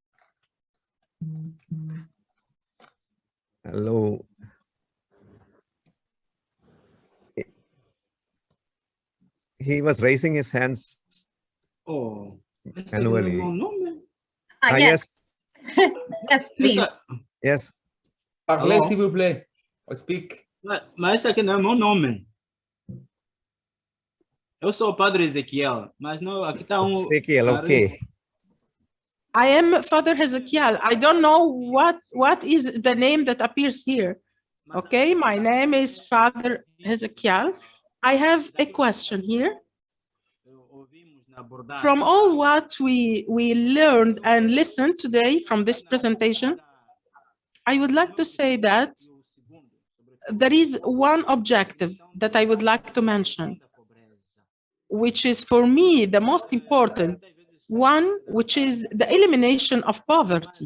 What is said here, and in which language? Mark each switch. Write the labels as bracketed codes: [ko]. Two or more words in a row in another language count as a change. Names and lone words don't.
[en] Hello. He was raising his hands Oh, manually. Yes. Yes, please. Yes. [fr] Parlez, s'il vous plaît. [en] Speak. [pt] Mas esse aqui não é meu nome. Eu sou o Padre Ezequiel, mas não, aqui está Ezequiel, [en] okay. I am Father Hezekiel. I don't know what is the name that appears here. Okay, my name is Father Hezekiel. I have a question here. From all what we learned and listened today from this presentation, I would like to say that there is one objective that I would like to mention, which is for me the most important one, which is the elimination of poverty.